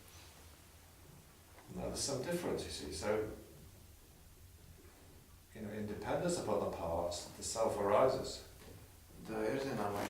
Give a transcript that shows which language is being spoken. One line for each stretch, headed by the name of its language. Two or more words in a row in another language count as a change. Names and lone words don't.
English: No, there's some difference, you see. So, you know, in dependence upon the parts, the self arises.
Latvian: Tad ir zināma